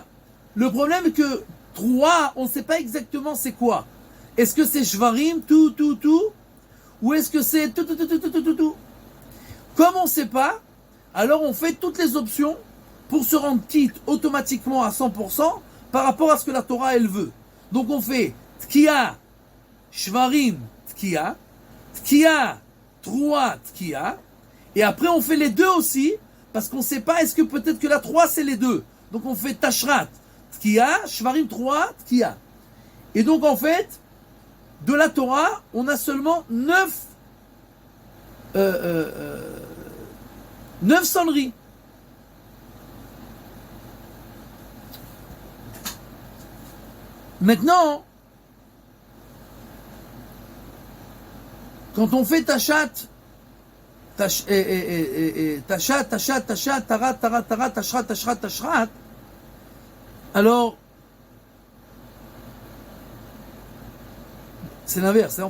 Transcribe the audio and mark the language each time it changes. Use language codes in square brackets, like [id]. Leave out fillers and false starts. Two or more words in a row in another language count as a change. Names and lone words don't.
[fr] Le problème est que 3, on ne sait pas exactement c'est quoi. Est-ce que c'est shvarim, tout, ou est-ce que c'est tout? Comme on ne sait pas, alors on fait toutes les options pour se rendre quitte automatiquement à 100% par rapport à ce que la Torah elle veut. Donc on fait [he] תקיעה, שברים, תקיעה, 3, תקיעה, [fr] et après on fait les deux aussi, parce qu'on ne sait pas, est-ce que peut-être que la 3 c'est les deux. Donc on fait tashrat, [he] תקיעה, שברים 3, תקיעה. [fr] Et donc en fait, de la Torah, on a seulement 9 9 sonneries. Maintenant, quand on fait tachat, tashrat, alors, c'est l'inverse, on